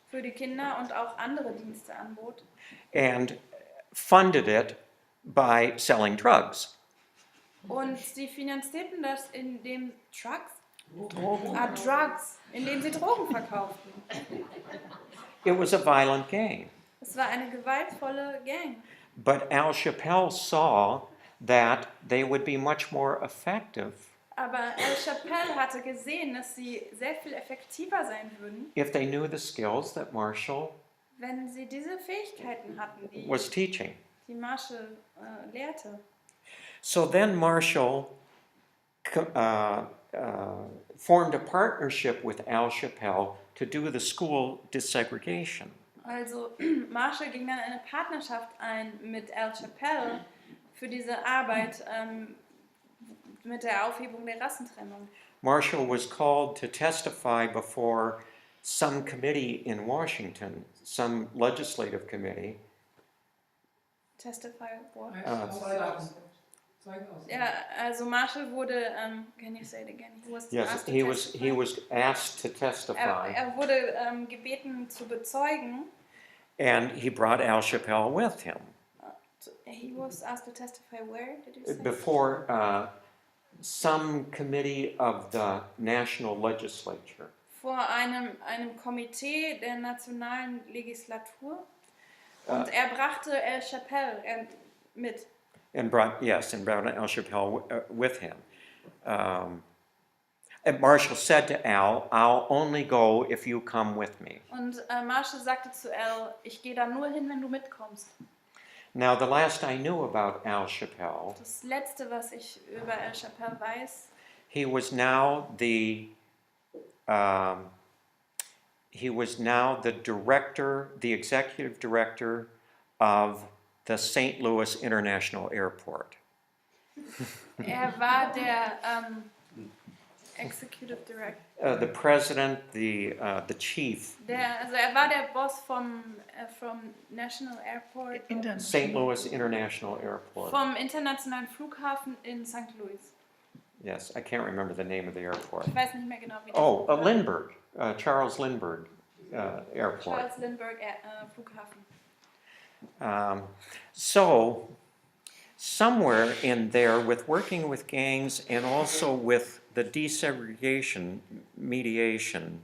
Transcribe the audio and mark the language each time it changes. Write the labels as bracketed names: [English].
[German] für die Kinder und auch andere Dienste anbot. [English] and funded it by selling drugs. [German] Und sie finanzierten das, indem indem sie Drogen verkauften. [English] It was a violent gang. [German] Es war eine gewaltvolle Gang. [English] But Al Chappelle saw that they would be much more effective [German] Aber Al Chappelle hatte gesehen, dass sie sehr viel effektiver sein würden, [English] if they knew the skills that Marshall [German] wenn sie diese Fähigkeiten hatten, [English] was teaching. [German] die Marshall lehrte. [English] So then Marshall formed a partnership with Al Chappelle to do the school desegregation. [German] Also Marshall ging dann eine Partnerschaft ein mit Al Chappelle für diese Arbeit mit der Aufhebung der Rassentrennung. [English] Marshall was called to testify before some committee in Washington, some legislative committee. Testify what? [German] Ja, also Marshall wurde, [English] can you say it again? He was Yes, asked to he testify. was asked to testify, [German] Er wurde gebeten zu bezeugen. [English] and he brought Al Chappelle with him He was asked to testify where, did you say? before some committee of the national legislature. [German] Vor einem Komitee der nationalen Legislatur. Und er brachte Al Chappelle mit. [English] And brought Al Chappelle with him. And Marshall said to Al, "I'll only go if you come with me." [German] Und Marshall sagte zu Al, ich gehe da nur hin, wenn du mitkommst. [English] Now, the last I knew about Al Chappelle, [German] Das Letzte, was ich über Al Chappelle weiß, [English] he was now the director, the executive director of the St. Louis International Airport. [German] er war der Executive Director. [English] The president, the chief, [German] Also er war der Boss vom National Airport, [English] St. Louis International Airport. [German] vom internationalen Flughafen in St. Louis. [English] Yes, I can't remember the name of the airport. [German] Ich weiß nicht mehr genau, wie der Oh, Flughafen- [English] Lindbergh, Charles Lindbergh Airport. [German] Charles Lindbergh Flughafen. [English] So, somewhere in there, with working with gangs and also with the desegregation mediation,